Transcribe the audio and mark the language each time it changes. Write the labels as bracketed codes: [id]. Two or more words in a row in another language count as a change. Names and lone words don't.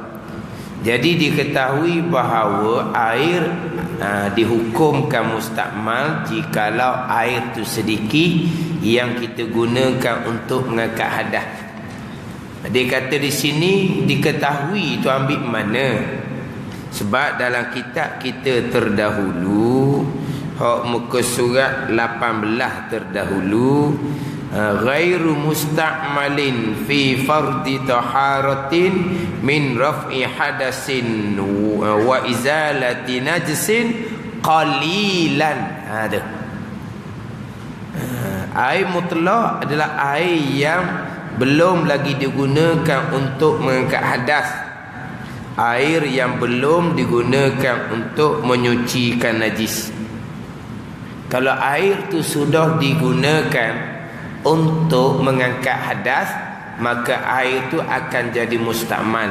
[ms] Jadi diketahui bahawa air dihukumkan mustakmal jikalau air tu sedikit yang kita gunakan untuk mengangkat hadas. Dia kata di sini diketahui tu ambil mana? Sebab dalam kitab kita terdahulu, hak muka surat 18 terdahulu, [ar] غير مستعمل في فرض طهارة من رفع حدث وإزالة نجس قليلا. [ms] Ada air mutlak adalah air yang belum lagi digunakan untuk mengangkat hadas, air yang belum digunakan untuk menyucikan najis. Kalau air tu sudah digunakan untuk mengangkat hadas, maka air tu akan jadi mustakmal.